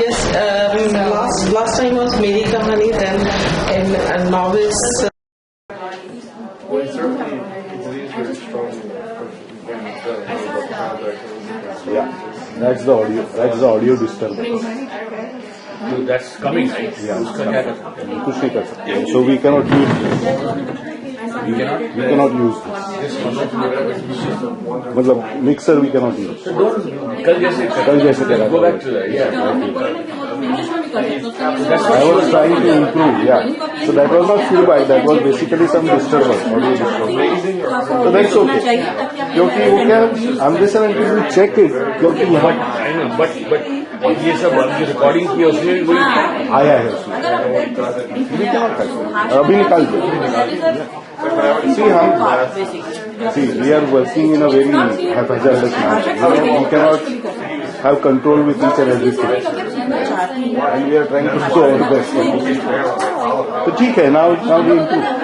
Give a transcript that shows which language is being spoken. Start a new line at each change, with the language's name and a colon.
English: Yes, last time was Meri Kahani, then and novice. Well, certainly it's easier to show Yeah, that's the audio disturbance. So that's coming, right?
Hindi: Yeah, कुछ नहीं कर सकते.
English: So we cannot use this. You cannot? We cannot use this. मतलब mixer we cannot use. So don't,
Hindi: कल जैसे करा
English: go back to that, yeah. I was trying to improve, yeah. So that was not feedback, that was basically some disturbance, audio disturbance. So that's okay.
Hindi: क्योंकि वो क्या,
English: unless and until we check it,
Hindi: क्योंकि यहाँ
English: I know, but
Hindi: ये सब जो recording की है उसमें भी आया है उसमें.
English: We cannot touch it.
Hindi: अभी निकाल दो.
English: See, we are working in a very haphazardous manner. We cannot have control with each and everything. And we are trying to do our best. So
Hindi: ठीक है,
English: now we improve.